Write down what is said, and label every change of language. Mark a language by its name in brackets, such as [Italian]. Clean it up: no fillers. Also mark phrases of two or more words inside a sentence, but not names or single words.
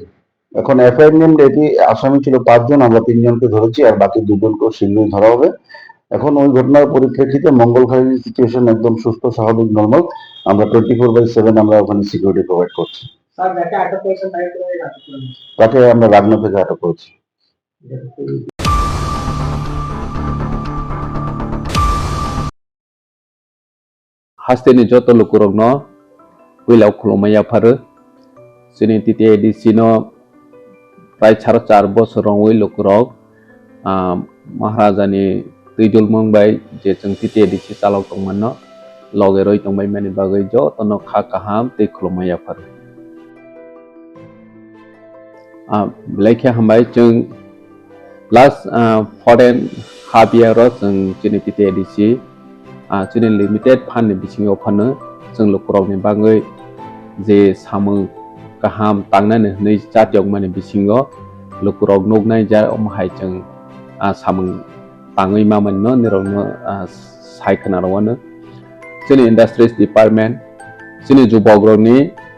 [Bangla] এখন এফআইআর এটি আসামি ছিল 5 জন, আমরা 3 জনকে ধরেছি, আর বাকি 2 জনকে শীঘ্রই ধরা হবে। এখন ওই ঘটনার পরিপ্রেক্ষিতে মঙ্গলখালীর সিচুয়েশন একদম সুস্থ, স্বাভাবিক, নর্মাল। আমরা 24/7 আমরা ওখানে [English] security provide [Bangla] করছি। তাকে আমরা রাগনা থেকে আটক করেছি। [Kok Borok] Hasteni joto lukurogno wilau khulumaya pharu sini TTADC no prai 4 bosorong wi lukurog Maharajani tuijul mongbai je jeng TTADC chalok tongmanno loge roi tongbai mani bagai jo tono kha kaham tei khulumaya pharu blaikhe hambai jeng [English] last foreign half year [Kok Borok] ro jeng sini TTADC chini [English] limited fund [Kok Borok] bisingo phano jeng lukurok ni bagai je samung kaham tangnani nei jatiok mani bisingo lukurok nognai ja omhai jeng samung tangui mamanno nirokno saikana rawano chini [English] industries department [Kok Borok] chini jubogrok ni